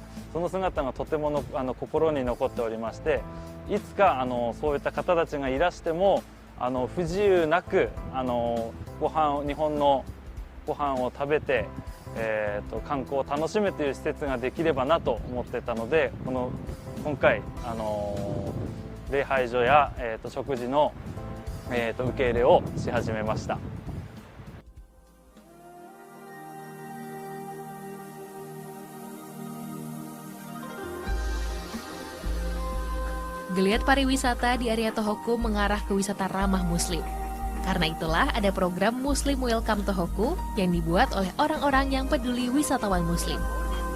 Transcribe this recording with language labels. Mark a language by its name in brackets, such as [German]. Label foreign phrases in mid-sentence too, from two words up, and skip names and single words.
[Japanese] その姿がとても心に残っておりまして、いつかそういった方たちがいらしても不自由なく日本のご飯を食べて、観光を楽しむという施設ができればなと思ってたので、今回礼拝所や、食事の、受け入れをし始めました。 [Indonesian] Geliat pariwisata di area Tohoku mengarah ke wisata ramah Muslim. Karena itulah ada program Muslim Welcome Tohoku yang dibuat oleh orang-orang yang peduli wisatawan Muslim.